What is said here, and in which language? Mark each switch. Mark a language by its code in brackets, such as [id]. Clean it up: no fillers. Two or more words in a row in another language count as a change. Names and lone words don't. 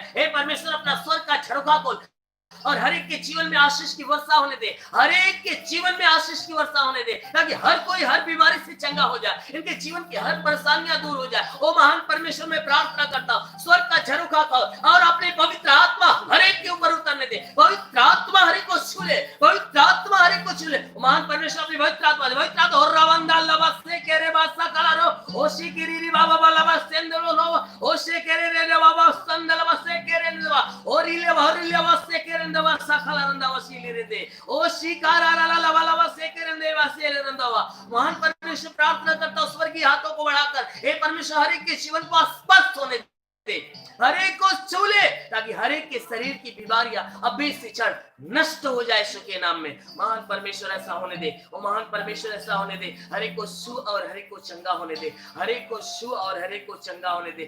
[hi] हे परमेश्वर अपना स्वर्ग का झरोखा खोल और हर एक के जीवन में आशीष की वर्षा होने दे, हर एक के जीवन में आशीष की वर्षा होने दे, ताकि हर कोई हर बीमारी से चंगा हो जाए, इनके जीवन की हर परेशानियां दूर हो जाए। ओ महान परमेश्वर में प्रार्थना करता हूं स्वर्ग का झरोखा खोल और अपने पवित्र आत्मा हर एक के ऊपर उतरने दे, पवित्र आत्मा हर एक को छू ले, पवित्र आत्मा हर एक को छू ले। महान परमेश्वर अपनी पवित्र आत्मा और रवंदा लबसे केरे बासा कलारो ओशी किरीरी बाबा बाबा सेंदलो लो ओशे केरे रे बाबा संदल बसे केरे नवा ओरिले भरिले बसे केरे नवा सकला रंदा वसीले रे दे ओशी कारा ला ला ला बसे केरे ने वसीले रंदावा। महान परमेश्वर प्रार्थना करता हूं स्वर्गीय हाथों को बढ़ाकर हे परमेश्वर हर एक के जीवन को स्पष्ट होने दे, हर एक को छू ले, ताकि हर एक के शरीर की बीमारियां अभी से क्षण नष्ट हो जाए यीशु के नाम में। महान परमेश्वर ऐसा होने दे, वो महान परमेश्वर ऐसा होने दे, हर एक को छू और हर एक को चंगा होने दे, हर एक को छू और हर एक को चंगा होने दे।